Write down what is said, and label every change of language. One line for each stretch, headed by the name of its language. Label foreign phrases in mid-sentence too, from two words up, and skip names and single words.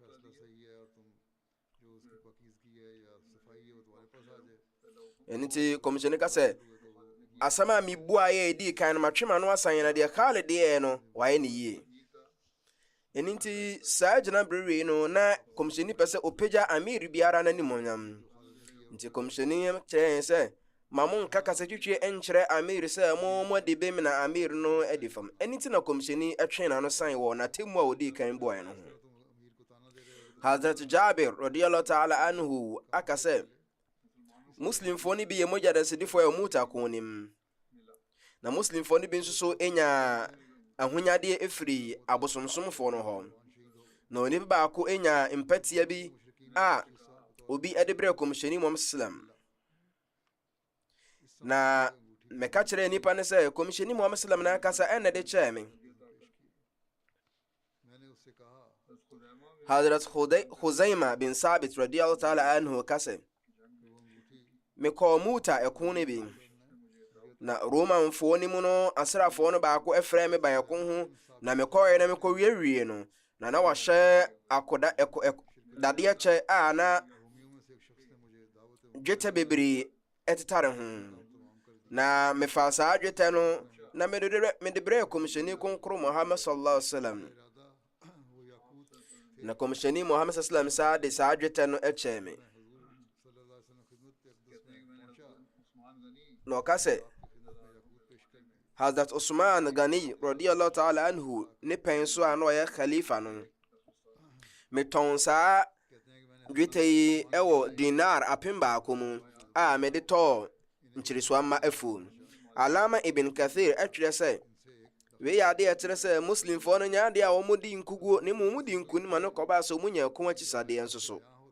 Akan: ɛno nti kɔmhyɛni ka sɛ asɛm a mebua yɛ ɛdii kan no matwema no asan na deɛ Khalid yɛ no wayɛ ne yie ɛno nti saa gyina berɛwei no na kɔmhyɛni pɛ sɛ ɔpagya amir biara n'animonyam nti kɔmhyɛni kyerɛ sɛ ma mo nka kasa twitwe nkyerɛ amir sɛ mo de bem na amir no adi fam ɛno nti na kɔmhyɛni ɛtwe na no san wɔ n'atemmu a ɔdii kan buaeɛ no ho Hazrat Jabir
Arabic: رضي الله تعالى عنه
Akan: aka sɛ muslimfoɔ no bi yɛ mogya dasedifoɔ a ɔmuta ko nim na muslimfoɔ no bi nso so enya ahonyadeɛ ɛfiri abosomsomfoɔ no hɔ na onipa baako enya mpatia bi a obi ɛde brɛ kɔmhyɛni Muhammad sallam na meka kyerɛ nipa ne sɛ kɔmhyɛni Muhammad sallam na kasa ɛna de kyerɛ me Hazrat Khuzaima bin Sabit
Arabic: رضي الله تعالى عنه
Akan: kasa mekɔ muta ɛko ne bi na Romanfoɔ ni mu no asrafoɔ no baako ɛfrɛ me ba ɛko ho na mekɔɛ na mekɔ wiewie no na wahyɛ akoda dadeɛ kyɛ a na dwetɛ bebree ɛtetare ho na mefa saa dwetɛ no na mede brɛ kɔmhyɛni kronkron Muhammad
Arabic: صلى الله عليه وسلم
Akan: na kɔmhyɛni Muhammad
Arabic: صلى الله عليه وسلم
Akan: saa de saa dwetɛ no ɛkyɛ me na ɔka sɛ Hazrat Usman Ghani
Arabic: رضي الله تعالى عنه
Akan: ne pɛn so a na ɔyɛ khalifa no metɔn saa dwetɛ yi ɛwɔ dinar apem baako mu a mede tɔɔ nkyiriso ama afuo Alama Ibn Kathir ɛtwerɛ sɛ wei yɛ ade ɛkyerɛ sɛ muslimfoɔ no nyɛ ade a wɔmudi nkuguo ne mu di nku ma no kɔbaa sɛ ɔmu nya ɛko akyisadeɛ nso so